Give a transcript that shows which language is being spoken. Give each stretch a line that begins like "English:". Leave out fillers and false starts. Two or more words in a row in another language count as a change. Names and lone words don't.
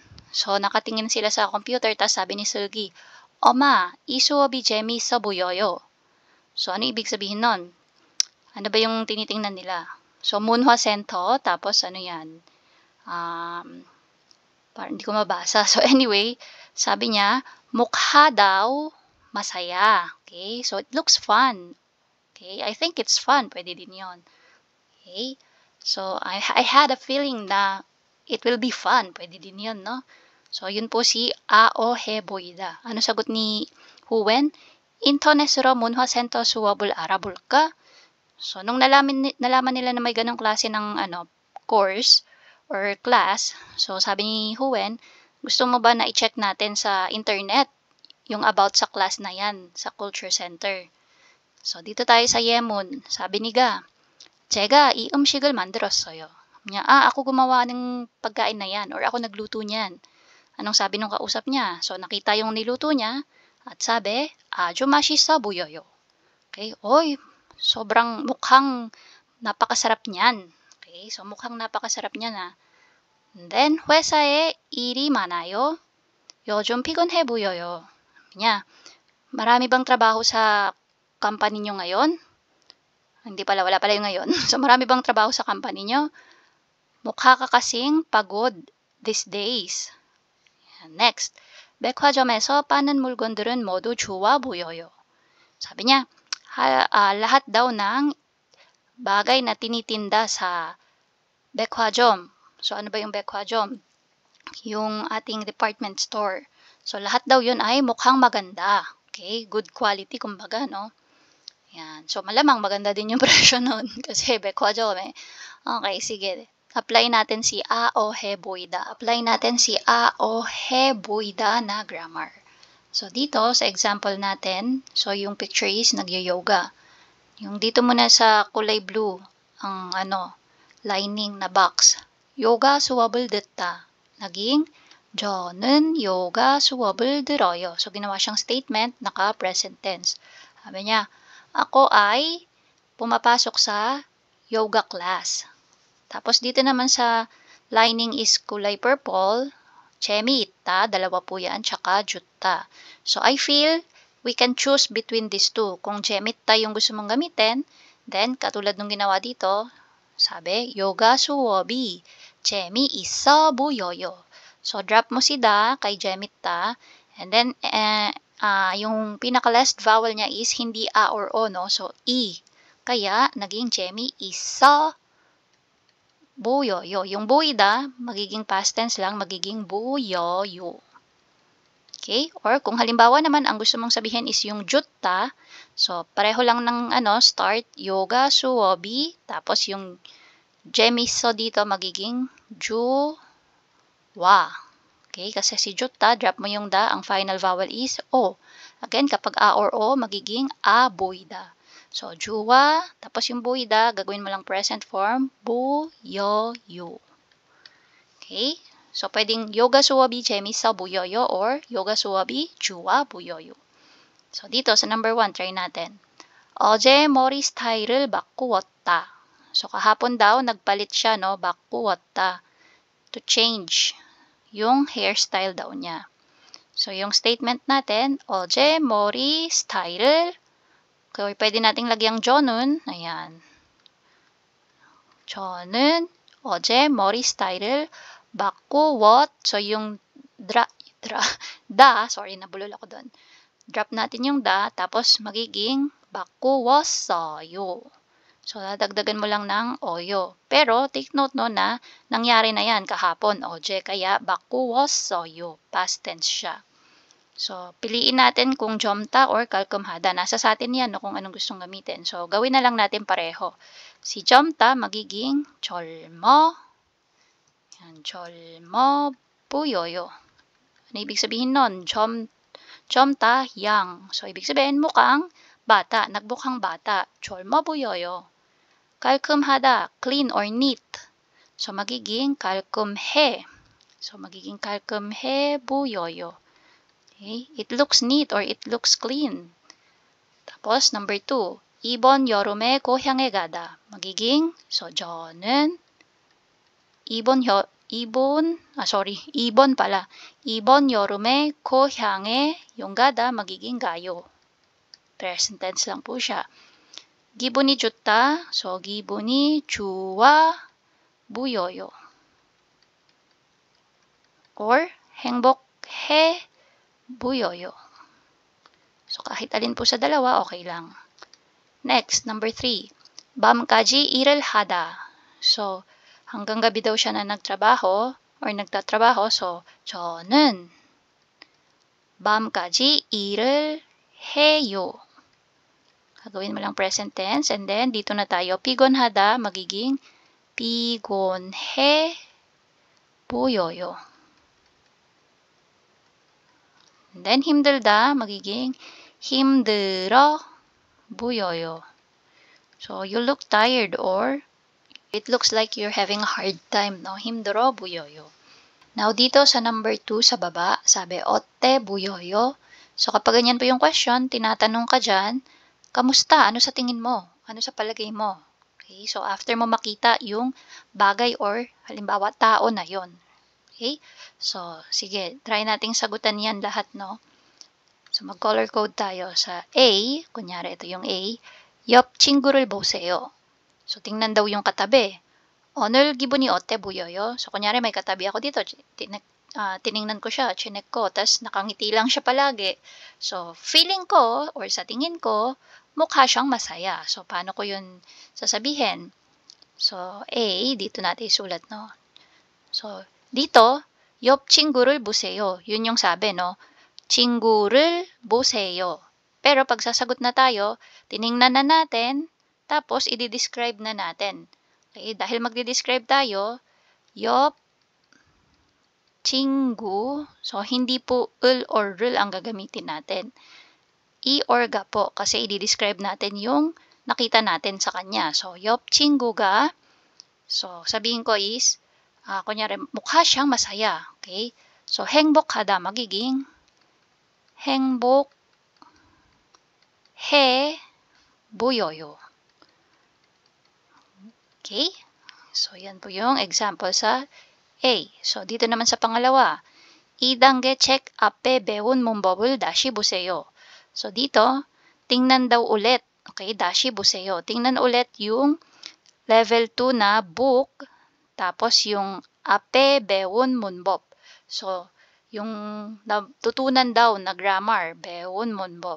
Filipino: So, nakatingin sila sa computer, tapos sabi ni Sulgi, Oma,
Korean: 이 수업이 재미있어 보여요.
Filipino: So, ano ibig sabihin nun? Ano ba yung tinitingnan nila? So, Munhwa Sento, tapos ano yan? Parang hindi ko mabasa. So, anyway, sabi niya, mukha daw masaya.
English: Okay? So, it looks fun. Okay? I think it's fun.
Filipino: Pwede din yon. Okay?
English: So, I had a feeling na it will be fun.
Filipino: Pwede din yon, no? So, yun po si
Korean: 아/어 보이다.
Filipino: Ano sagot ni Huwen?
Korean: 인터넷으로 문화 센터 수업을 알아볼까?
Filipino: So, nung nalaman nila na may ganong klase ng course or class, so sabi ni Huwen, gusto mo ba na i-check natin sa internet yung about sa class na yan, sa culture center? So, dito tayo sa Yemun. Sabi ni Ga,
Korean: 제가 이 음식을 만들었어요.
Filipino: ako gumawa ng pagkain na yan or ako nagluto niyan. Anong sabi nung kausap niya? So, nakita yung niluto niya at sabi,
Korean: 아주 맛있어 보여요. Okay?
Filipino: Oy, sobrang mukhang napakasarap niyan. Okay? So, mukhang napakasarap niyan And then,
Korean: 회사에 일이 많아요. 요즘 피곤해 보여요.
Filipino: Niya, marami bang trabaho sa company nyo ngayon? Hindi pala, wala pala yung ngayon. So, marami bang trabaho sa company nyo? Mukha ka kasing pagod
English: these days. Next,
Korean: 백화점에서 파는 물건들은 모두 좋아 보여요.
Filipino: Sabi niya, lahat daw ng bagay na tinitinda sa 백화점. So, ano ba yung 백화점? Yung ating department store. So, lahat daw yun ay mukhang maganda. Okay?
English: Good quality, kumbaga, no?
Filipino: Yan. So, malamang maganda din yung presyo nun. Kasi 백화점 Okay, sige. Apply natin si
Korean: 아/어 보이다.
Filipino: Apply natin si
Korean: 아/어 보이다
Filipino: na grammar. So, dito sa example natin, so yung picture is nagyo-yoga. Yung dito muna sa kulay blue, ang lining na box.
Korean: Yoga 수업을 듣다. Naging, 저는 yoga 수업을 들어요.
Filipino: So, ginawa siyang statement, naka-
English: present tense.
Filipino: Sabi niya, ako ay pumapasok sa
English: yoga class.
Filipino: Tapos dito naman sa lining is kulay purple, 재미있다, dalawa po yan, tsaka 좋다.
English: So I feel we can choose between these two.
Filipino: Kung jemitta yung gusto mong gamitin, then katulad nung ginawa dito, sabi,
Korean: 요가 수업이, 재미있어 보여요.
Filipino: So, drop mo si da kay jemitta, and then, yung pinaka-last vowel niya is hindi a or o, no? So, i. Kaya, naging
Korean: 재미있어 보여요.
Filipino: Yung 보이다, magiging
English: past tense
Filipino: lang, magiging 보여요. Okay? Or kung halimbawa naman ang gusto mong sabihin is yung jutta, so pareho lang ng start,
Korean: 요가 수업이,
Filipino: tapos yung jemiso dito magiging juwa. Okay? Kasi si jutta, drop mo yung da, ang final vowel is o. Again, kapag a or o, magiging
Korean: 아 보이다.
Filipino: So, juwa, tapos yung boida, gagawin mo lang
English: present form,
Filipino: buyoyo. Okay?
Korean: So, pwedeng 요가 수업이 재미있어 보여요 or 요가 수업이 좋아 보여요.
Filipino: So, dito sa number 1, try natin.
Korean: 어제 머리 스타일을 바꾸었다.
Filipino: So, kahapon daw, nagpalit siya, no?
Korean: 바꾸었다.
Filipino: To change yung hairstyle daw niya. So, yung statement natin,
Korean: 어제 머리 스타일을,
Filipino: okay, pwede nating lagyang 저는, ayan.
Korean: 저는 어제 머리 스타일을 바꾸었.
Filipino: So, yung sorry, nabulol ako doon. Drop natin yung da, tapos magiging 바꾸었어요. So, dadagdagan mo lang ng oyo. Pero,
English: take note
Filipino: no na, nangyari na yan kahapon, oje, kaya 바꾸었어요. Past tense siya. So, piliin natin kung jomta or kalkumhada. Nasa sa atin yan, no, kung anong gustong gamitin. So, gawin na lang natin pareho. Si jomta, magiging 젊어.
Korean: Yan, 젊어 보여요.
Filipino: Ano ibig sabihin nun? jomta, young. So, ibig sabihin, mukhang bata, nagbukhang bata.
Korean: 젊어 보여요. 깔끔하다,
English: clean or neat. So,
Korean: magiging 깔끔해. So, magiging 깔끔해 보여요. Okay?
English: It looks neat or it looks clean.
Filipino: Tapos, number 2,
Korean: 이번 여름에 고향에 가다.
Filipino: magiging, so,
Korean: 저는 이번 pala. 이번 여름에 고향에,
Filipino: yung gada, magiging gayo. Present tense lang po siya.
Korean: 기분이 좋다. So, 기분이 좋아 보여요. Or, 행복해 보여요.
Filipino: So, kahit alin po sa dalawa, okay lang. Next, number 3.
Korean: 밤까지 일을 하다.
Filipino: So, hanggang gabi daw siya na nagtrabaho or nagtatrabaho. So,
Korean: 저는 밤까지 일을 해요.
Filipino: Gagawin mo lang
English: present tense.
Filipino: And then, dito na tayo.
Korean: 피곤하다, magiging 피곤해 보여요.
English: And then,
Korean: 힘들다, magiging 힘들어 보여요.
English: So, you look tired or it looks like you're having a hard time, no?
Korean: 힘들어 보여요.
Filipino: Now, dito sa number 2 sa baba, sabi,
Korean: 어때 보여요?
Filipino: So, kapag ganyan po yung question, tinatanong ka dyan, kamusta? Ano sa tingin mo? Ano sa palagay mo? Okay? So, after mo makita yung bagay or halimbawa tao na yon. Okay? So, sige, try nating sagutan yan lahat, no? So, mag-color code tayo sa A. Kunyari, ito yung A.
Korean: 옆 친구를 보세요.
Filipino: So, tingnan daw yung katabi.
Korean: 오늘 기분이 어때 보여요?
Filipino: So, kunyari, may katabi ako dito. Tiningnan ko siya, chinek ko, tas nakangiti lang siya palagi. So, feeling ko, or sa tingin ko, mukha siyang masaya. So, paano ko yun sasabihin? So, A, dito natin isulat, no? So, dito,
Korean: 옆 친구를 보세요.
Filipino: Yun yung sabi, no?
Korean: 친구를 보세요.
Filipino: Pero pag sasagot na tayo, tiningnan na natin, tapos i-describe na natin. Okay? Dahil magde-describe tayo,
Korean: 옆 친구,
Filipino: so hindi po ul or rul ang gagamitin natin. I or ga po, kasi i-describe natin yung nakita natin sa kanya. So,
Korean: 옆 친구가,
Filipino: so sabihin ko is, kunyari, mukha siyang masaya. Okay? So,
Korean: 행복하다, magiging 행복해 보여요. Okay?
Filipino: So, yan po yung example sa A. So, dito naman sa pangalawa.
Korean: 2단계 책 앞에 배운 문법을 다시 보세요.
Filipino: So dito, tingnan daw ulit.
Korean: Okay, 다시 보세요.
Filipino: Tingnan ulit yung level 2 na book, tapos yung
Korean: 앞에 배운 문법.
Filipino: So, yung natutunan daw na grammar,
Korean: 배운 문법.